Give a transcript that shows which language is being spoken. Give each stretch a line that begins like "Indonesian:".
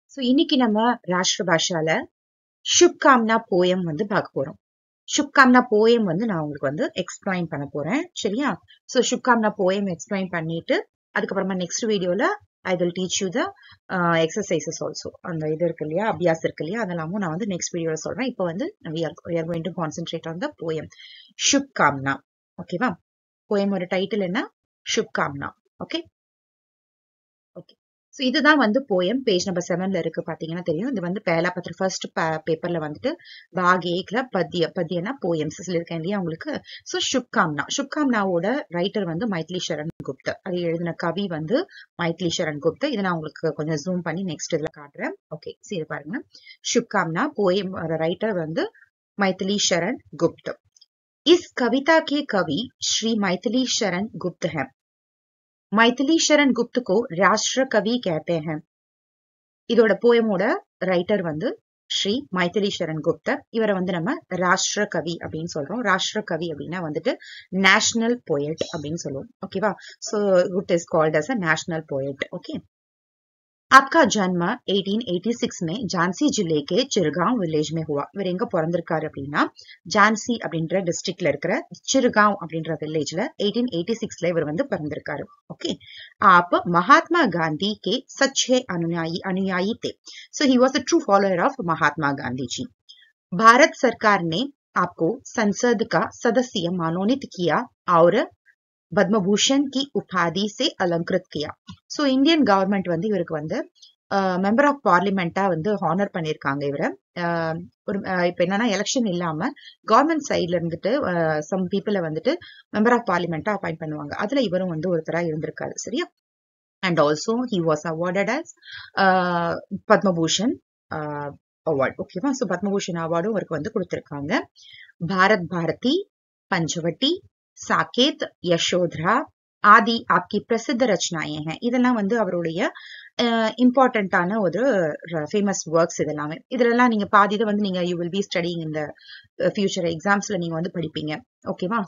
Tamil: இன்னைக்கு நம்ம ராஷ்டிர பாஷால शुभकामना போயம் வந்து பார்க்க போறோம். शुभकामना போயம் வந்து நான் உங்களுக்கு வந்து எக்ஸ்பிளைன் பண்ண போறேன். சரியா? शुभकामना போயம் எக்ஸ்பிளைன் பண்ணிட்டு அதுக்கப்புறமா நெக்ஸ்ட் வீடியோல
English: I will teach you the exercises also.
Tamil: அந்த இது இருக்கு இல்லையா, அபியாஸ் இருக்கு இல்லையா, அதெல்லாமும் நான் வந்து நெக்ஸ்ட் வீடியோல சொல்றேன். இப்போ வந்து
English: we are going to concentrate on the poem
Tamil: शुभकामना. ஓகேவா? போயமோட டைட்டில் என்ன? शुभकामना. ஓகே. இதுதான் வந்து போயம். பேஜ் நம்பர் 7ல இருக்கு, பாத்தீங்கன்னா தெரியும். இது வந்து பேலா பத்திர ஃபர்ஸ்ட் பேப்பர்ல வந்துட்டு பாக் ஏக்ல பத்தியனா போயம்ஸ் சொல்லியிருக்கேன் இல்லையா உங்களுக்கு. शुभकामनाவோட ரைட்டர் வந்து மைதிலி சரண் குப்தா. அது எழுதின கவி வந்து மைதிலி சரண் குப்தா. இதை நான் உங்களுக்கு கொஞ்சம் ஜூம் பண்ணி நெக்ஸ்ட் இதுல காட்டுறேன். ஓகே, சரி பாருங்க. शुभकामना போயம் ரைட்டர் வந்து மைதிலி शरण गुप्त.
Hindi: इस कविता के कवि श्री मैथिली शरण गुप्त हैं. मैथिली शरण गुप्त को राष्ट्र कवि कहते हैं.
Tamil: இதோட போயமோட ரைட்டர் வந்து ஸ்ரீ மைதிலி சரண் குப்தா. இவரை வந்து நம்ம ராஷ்டிர கவி அப்படின்னு சொல்றோம். ராஷ்டிர கவி அப்படின்னா வந்துட்டு நேஷனல் போயட் அப்படின்னு சொல்லுவோம்.
English: ஓகேவா? So Gupta is called as a national poet. Okay.
Hindi: आपका जन्म 1886 में झांसी जिले के चिरगांव विलेज में हुआ.
Tamil: இவர் எங்க பிறந்திருக்காரு அப்படின்னா ஜான்சி அப்படின்ற டிஸ்ட்ரிக்ட்ல இருக்கிற चिरगांव அப்படின்ற வில்லேஜ்ல 1886ல இவர் வந்து பிறந்திருக்காரு. ஓகே.
Hindi: आप महात्मा गांधी के सच्चे अनुयायी थे.
English: So he was a true follower of Mahatma Gandhi ji.
Hindi: Bharat सरकार ने आपको संसद का सदस्य मनोनीत किया और பத்மபூஷன் கி உபாதி से अलंकृत किया.
Tamil: சோ இந்தியன் கவர்மெண்ட் வந்து இவருக்கு வந்து மெம்பர் ஆஃப் பார்லிமெண்டா வந்து ஹானர் பண்ணிருக்காங்க இவரை. ஒரு இப்ப என்னன்னா எலெக்ஷன் இல்லாம கவர்மெண்ட் சைட்ல இருந்துட்டு சம் பீப்புளை வந்துட்டு மெம்பர் ஆஃப் பார்லிமெண்டா அப்பாயிண்ட் பண்ணுவாங்க. அதுல இவரும் வந்து ஒருத்தரா இருந்திருக்காரு. சரியா?
English: And also he was awarded as Padma Bhushan award.
Tamil: ஓகேவா? சோ பத்மபூஷன் அவார்டும் அவருக்கு வந்து கொடுத்திருக்காங்க.
Hindi: பாரத் பாரதி, பஞ்சவட்டி, साकेत, यशोधरा आदि आपकी प्रसिद्ध रचनाएं हैं.
Tamil: இதெல்லாம் வந்து அவருடைய இம்பார்ட்டன்டான ஒரு ஃபேமஸ் ஒர்க்ஸ். இதெல்லாம் நீங்க பாதி இதை வந்து நீங்க யூ வில் பி ஸ்டடிங் இந்த ஃபியூச்சர் எக்ஸாம்ஸ்ல நீங்க வந்து படிப்பீங்க. ஓகேவா?